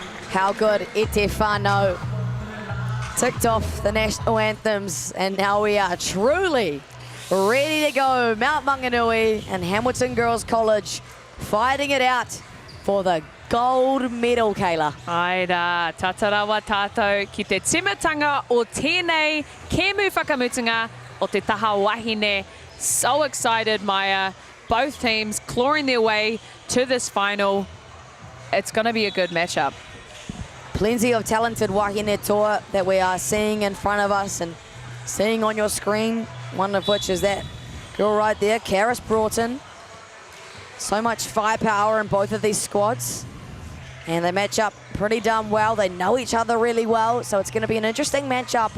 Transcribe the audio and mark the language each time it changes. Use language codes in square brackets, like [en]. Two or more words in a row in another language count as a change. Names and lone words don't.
[en] how good [mi] Ete Whānau [en] ticked off the national anthems, and now we are truly ready to go. Mount Maunganui and Hamilton Girls College fighting it out for the gold medal, Kayla. [mi] Aira, tatarawa tātou ki te timatanga o tēnei kēmu whakamutunga o te taha wahine. [en] So excited, Maya. Both teams clawing their way to this final. It's going to be a good matchup. Plenty of talented [mi] wahine toa [en] that we are seeing in front of us and seeing on your screen, one of which is that girl right there, Karis Broughton. So much firepower in both of these squads. And they match up pretty damn well. They know each other really well, so it's going to be an interesting matchup.